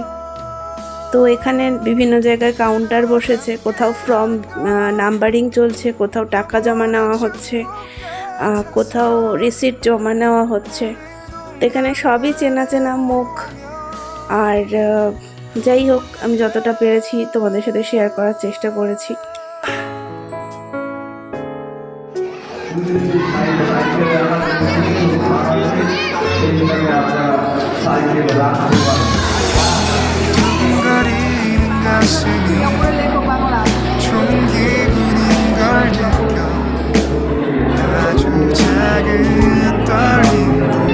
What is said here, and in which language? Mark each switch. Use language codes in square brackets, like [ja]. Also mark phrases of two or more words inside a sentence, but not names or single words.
[bn] তো এখানে বিভিন্ন জায়গায় কাউন্টার বসেছে, কোথাও [en] form numbering [bn] চলছে, কোথাও টাকা জমা নেওয়া হচ্ছে, কোথাও রিসিট জমা নেওয়া হচ্ছে। এখানে সবই চেনা চেনা মুখ। আর যাই হোক, আমি যতটা পেরেছি তোমাদের সাথে শেয়ার করার চেষ্টা করেছি। [ko] 둥거리는 가슴이 좋은 기분인 걸 느껴 아주 작은 떨림도